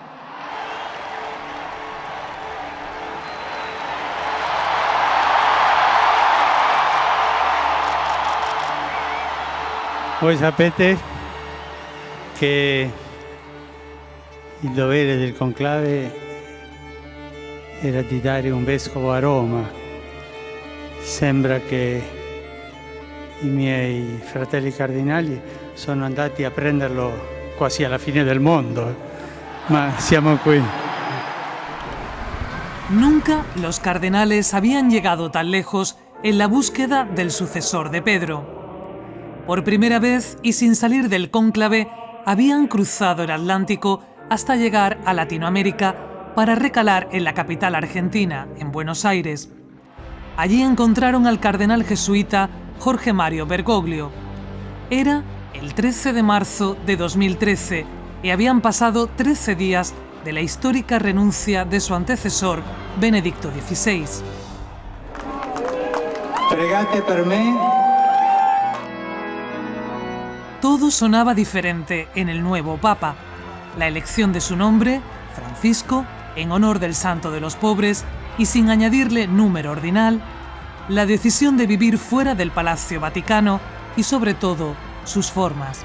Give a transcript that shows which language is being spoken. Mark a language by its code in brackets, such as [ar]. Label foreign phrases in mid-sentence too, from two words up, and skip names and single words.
[it] Voi sapete che il dovere del conclave era di dare un vescovo a Roma. Sembra che i miei fratelli cardinali sono andati a prenderlo quasi alla fine del mondo, ma siamo qui. [es] Nunca los cardenales habían llegado tan lejos en la búsqueda del sucesor de Pedro. Por primera vez y sin salir del cónclave, habían cruzado el Atlántico hasta llegar a Latinoamérica para recalar en la capital argentina, en Buenos Aires. Allí encontraron al cardenal jesuita Jorge Mario Bergoglio. Era el 13 de marzo de 2013 y habían pasado 13 días de la histórica renuncia de su antecesor, Benedicto XVI. [it] Pregate per me. [es] Todo sonaba diferente en el nuevo Papa. La elección de su nombre, Francisco, en honor del Santo de los Pobres y sin añadirle número ordinal, la decisión de vivir fuera del Palacio Vaticano y sobre todo sus formas.